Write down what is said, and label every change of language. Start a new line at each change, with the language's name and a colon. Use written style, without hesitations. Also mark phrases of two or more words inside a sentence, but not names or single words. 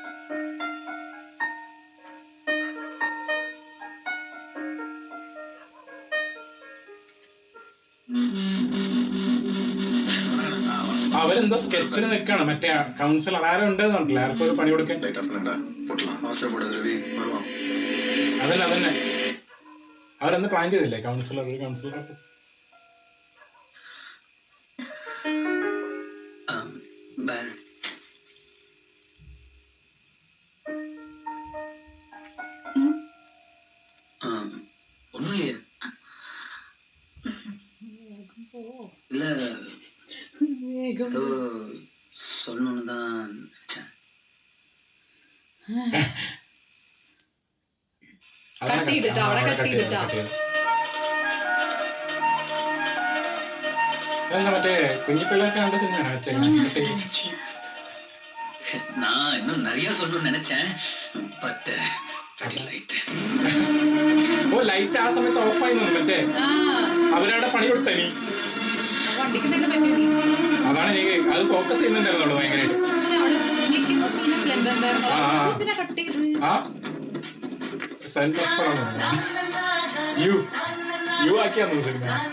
Malayalam: അവരെന്തോ സ്കെച്ചിന് നിൽക്കണം. മറ്റേ കൗൺസിലർ ആരും ഉണ്ടെന്നുണ്ടല്ലോ ആർക്കും ഒരു പണി കൊടുക്കാൻ. അതന്നെ അതന്നെ അവരൊന്ന് പ്ലാൻ ചെയ്തില്ലേ കൗൺസിലർ?
Tamil: ஒண்ணும் இல்லையே. இல்ல சொல்லணும்னு தான் நினைச்சேன்.
Malayalam: കട്ട് ചെയ്തിട്ടോ അവിടെ കട്ട് ചെയ്തിട്ടോ. എന്താ മറ്റേ കുഞ്ഞിപ്പിള്ളൊക്കെ കണ്ട സിനിമയാണ് വെച്ചേക്കുന്നത്.
Tamil: நான் இன்னும் நிறைய சொல்லணும்னு நினைச்சேன்.
English: but light
Malayalam: ഓ ലൈറ്റ് ആ സമയത്ത് ഓഫായി നിന്നു. മറ്റേ അവരവിടെ പണി കൊടുത്തനി. വണ്ടിക്ക് തന്നെ പറ്റി. അതാണ് എനിക്ക് അത് ഫോക്കസ് ചെയ്യുന്നുണ്ടായിരുന്നുള്ളൂ ഭയങ്കരമായിട്ട്. പക്ഷെ അവിടെ എന്തെന്താ കട്ട് ചെയ്ത് ആ സെൻട്രസ് പടം യു ആക്കിയാന്ന് സിനിമ.